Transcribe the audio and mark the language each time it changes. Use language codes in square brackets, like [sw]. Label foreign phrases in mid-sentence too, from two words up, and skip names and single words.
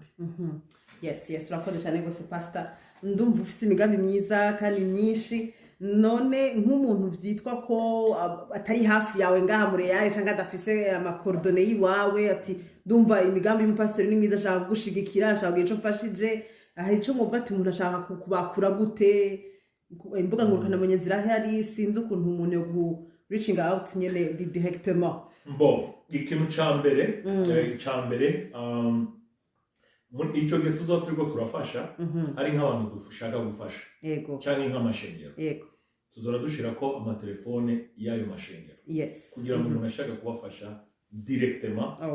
[rn] Yes urakoze cyane gose pastor ndumva ufise imigambi myiza kandi myinshi none nk'umuntu vyitwa ko atari hafi yawe ngaha muri yaje cyangwa adafise amakordone yiwawe ati ndumva imigambi y'umupastor ni myiza ashaka kugushigikira ashaka kugira ico mfashije ico muvuga ati umuntu ashaka kubakura gute imbuga ngurukana menye zirahari sinzi ukuntu umuntu yo [en] reaching out [rn] nyene directement ikintu ca mbere muri icyo gihe turiko turafasha hari nk'abantu dushaka gufasha cyangwa nk'amashengero tuzora dushira ko amatelefone y'ayo mashengero kugira ngo umuntu ashaka kubafasha directement